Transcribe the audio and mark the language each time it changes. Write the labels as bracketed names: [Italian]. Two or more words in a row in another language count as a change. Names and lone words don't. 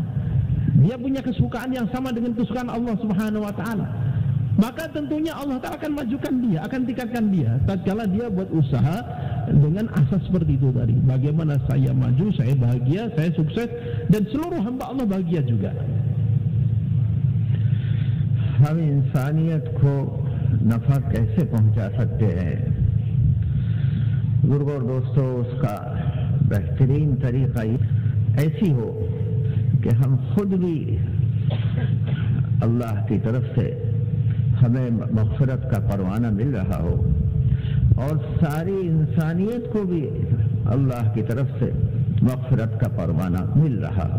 [Indonesian] Dia punya kesukaan yang sama dengan kesukaan Allah [Arabic] سبحانه وتعالى. [Indonesian] Maka tentunya Allah Ta'ala akan majukan dia, akan tingkatkan dia tatkala dia buat usaha dengan asas seperti itu tadi. Bagaimana saya maju, saya bahagia, saya sukses, dan seluruh hamba Allah bahagia juga. [Hindi] हम इंसानियत को नफा कैसे पहुंचा सकते हैं? बुजुर्गों और दोस्तों, उसका बेहतरीन तरीका ऐसी हो कि हम खुद भी अल्लाह की तरफ से हमें मग़फ़िरत का परवाना मिल रहा हो और सारी इंसानियत को भी अल्लाह की तरफ से मग़फ़िरत का परवाना मिल रहा हो।